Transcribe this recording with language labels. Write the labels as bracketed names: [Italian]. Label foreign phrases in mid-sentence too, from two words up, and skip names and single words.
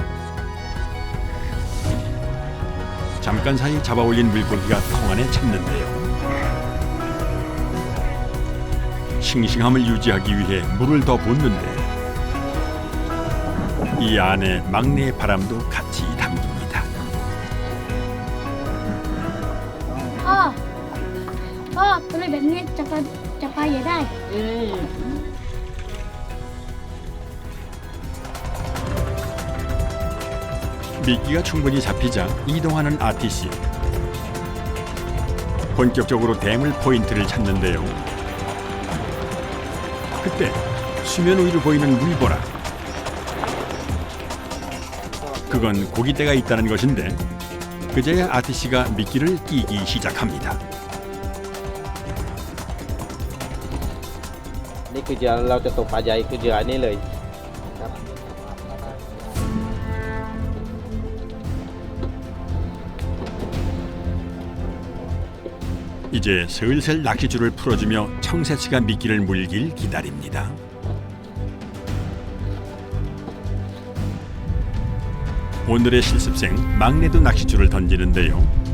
[Korean] 잠깐 사이 잡아 올린 물고기가 통 안에 참는데요. 싱싱함을 유지하기 위해 물을 더 붓는데 이 안에 막내의 바람도 같이 담깁니다. [Thai] พ่อตัวเล็กแบบนี้จับปลาใหญ่ได้ [Korean] 미끼가 충분히 잡히자 이동하는 아티씨. 본격적으로 대물 포인트를 찾는데요. 그때 수면 위로 보이는 물보라. 그건 고깃대가 있다는 것인데 그제야 아티씨가 미끼를 끼기 시작합니다. [Thai] นี่คือเหยื่อเราจะตกปลาใหญ่คือเหยื่ออันนี้เลยครับ [Korean] 이제 슬슬 낚시줄을 풀어주며 청새치가 미끼를 물길 기다립니다. 오늘의 실습생 막내도 낚시줄을 던지는데요.